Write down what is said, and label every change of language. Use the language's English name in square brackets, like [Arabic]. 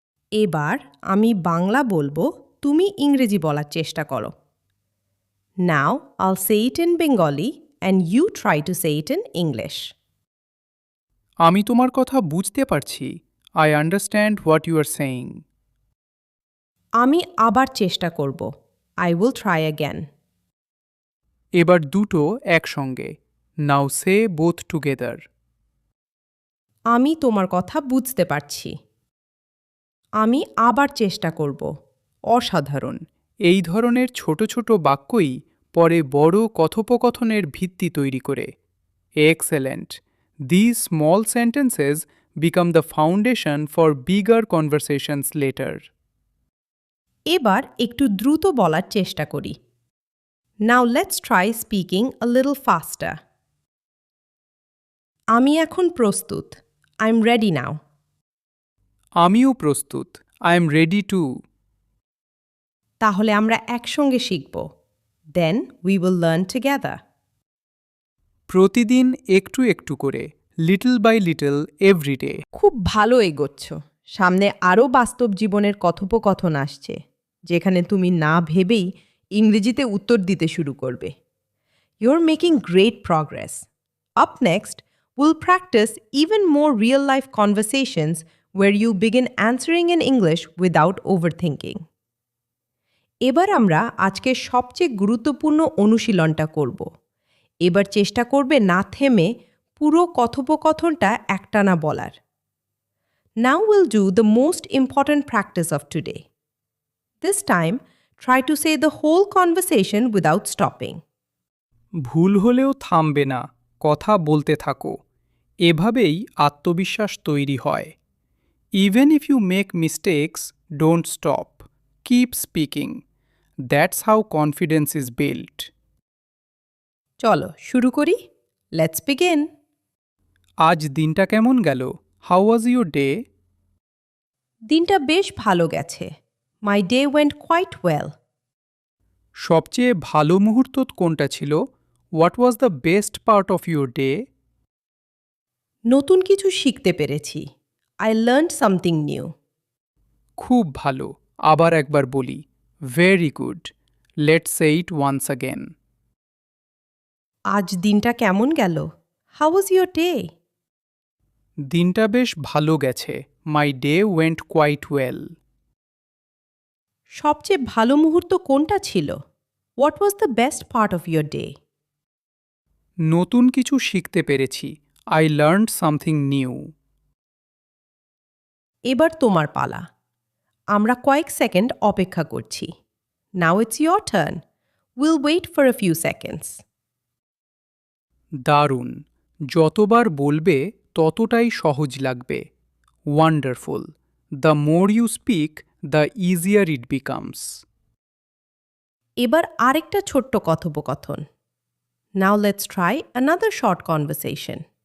[Bangla] এবার আমি বাংলা বলবো, তুমি ইংরেজি বলার চেষ্টা করো। [English] Now I'll say it in Bengali and you try to say it in English. [Bangla] আমি তোমার কথা বুঝতে পারছি। [English] I understand what you are saying. [Bangla] আমি আবার চেষ্টা করব। [English] I will try again. [Bangla] এবার দুটো একসঙ্গে। [English] Now say both together. [Bangla] আমি তোমার কথা বুঝতে পারছি। আমি আবার চেষ্টা করব। অসাধারণ। এই ধরনের ছোট ছোট বাক্যই পরে বড় কথোপকথনের ভিত্তি তৈরি করে। [English] Excellent. This small sentences become the foundation for bigger conversations later. [Bangla] এবার একটু দ্রুত বলার চেষ্টা করি। [English] Now let's try speaking a little faster. [Bangla] আমি এখন প্রস্তুত। [English] I'm ready now. [Bangla] আমিও প্রস্তুত। [English] I am ready too. [Bangla] তাহলে আমরা একসঙ্গে শিখব। [English] Then we will learn together. [Bangla] প্রতিদিন একটু একটু করে, [English] Little by little every day. [Bangla] খুব ভালো এগোচ্ছ। সামনে আরও বাস্তব জীবনের কথোপকথন আসছে, যেখানে তুমি না ভেবেই ইংরেজিতে উত্তর দিতে শুরু করবে। [English] You're making great progress. Up next, we'll practice even more real-life conversations where you begin answering in English without overthinking. [Bangla] এবার আমরা আজকের সবচেয়ে গুরুত্বপূর্ণ অনুশীলনটা করব। এবার চেষ্টা করবে না থেমে পুরো কথোপকথনটা একটানা বলার। [English] Now we'll do the most important practice of today. This time, try to say the whole conversation without stopping. [Bangla] ভুল হলেও থামবে না, কথা বলতে থাকো। এভাবেই আত্মবিশ্বাস তৈরি হয়। [English] Even if you make mistakes, don't stop. Keep speaking. That's how confidence is built. [Bangla] চলো শুরু করি। [English] Let's begin. [Bangla] আজ দিনটা কেমন গেল? [English] How was your day? [Bangla] দিনটা বেশ ভালো গেছে। [English] My day went quite well. [Bangla] সবচেয়ে ভালো মুহূর্ত কোনটা ছিল? [English] What was the best part of your day? [Bangla] নতুন কিছু শিখতে পেরেছি। [English] I learned something new. [Bangla] খুব ভালো। আবার একবার বলি। [English] Very good. Let's say it once again. [Bangla] আজ দিনটা কেমন গেল? [English] How was your day? [Bangla] দিনটা বেশ ভালো গেছে। [English] My day went quite well. [Bangla] সবচেয়ে ভালো মুহূর্ত কোনটা ছিল? [English] What was the best part of your day? [Bangla] নতুন কিছু শিখতে পেরেছি। [English] I learned something new. [Bangla] এবার তোমার পালা। আমরা কয়েক সেকেন্ড অপেক্ষা করছি। [English] Now it's your turn. We'll wait for a few seconds. [Bangla] দারুণ। যতবার বলবে ততটাই সহজ লাগবে। [English] Wonderful. The more you speak, the easier it becomes. [Bangla] এবার আরেকটা ছোট্ট কথোপকথন। [English] Now let's try another short conversation.